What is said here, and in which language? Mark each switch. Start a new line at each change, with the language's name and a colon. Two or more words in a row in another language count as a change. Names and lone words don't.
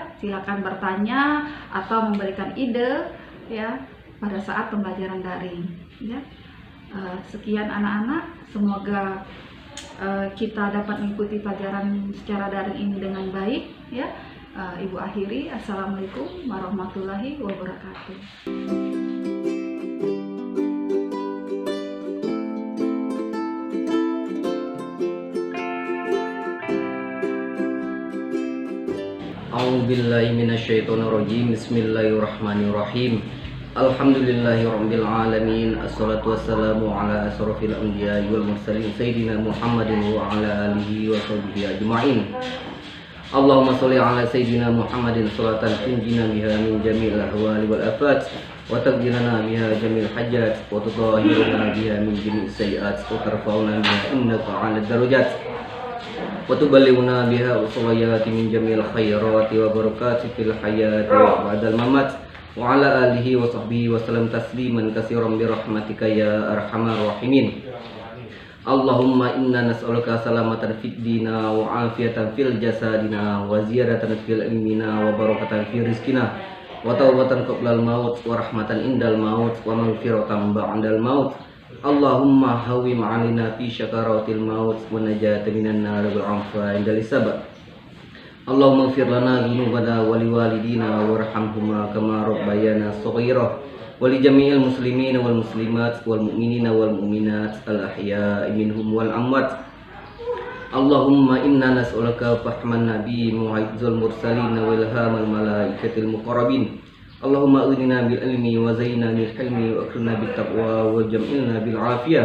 Indonesian: Silakan bertanya atau memberikan ide, ya, pada saat pembelajaran daring, ya. Sekian anak-anak, semoga kita dapat mengikuti pelajaran secara daring ini dengan baik, ya. Ibu akhiri,
Arabic: السلام عليكم ورحمة الله وبركاته. أعوذ بالله من الشيطان الرجيم. بسم الله الرحمن الرحيم. الحمد لله رب العالمين. والصلاة والسلام على أشرف الأنبياء والمرسلين سيدنا محمد وعلى آله وصحبه أجمعين. اللهم صل على سيدنا محمد صلاة تنجينا بها من جميع الأهوال والآفات وتقضي لنا بها جميع الحاجات وتطهرنا بها من جميع السيئات وترفعنا بها أعلى الدرجات وتبلغنا بها أقصى الغايات من جميع الخيرات والبركات في الحياة وبعد الممات وعلى آله وصحبه وسلم تسليما كثيرا برحمتك يا أرحم الراحمين. اللهم إنا نسألك سلامة في الدين وعافية في الجسد وزيادة في العلم وبركة في الرزق وتوبة قبل الموت ورحمة عند الموت ومغفرة بعد الموت. اللهم هون علينا في سكرات الموت والنجاة من النار والعفو عند الحساب. اللهم اغفر لنا ذنوبنا ولوالدينا وارحمهما كما ربيانا صغيرا. ولجميع المسلمين والمسلمات والمؤمنين والمؤمنات الأحياء منهم والأموات. اللهم إنا نسألك فهم النبي وعز المرسلين وإلهام الملائكة المقربين. اللهم أغننا بالعلم وزينا بالحلم وأكرمنا بالتقوى وجمعنا بالعافية.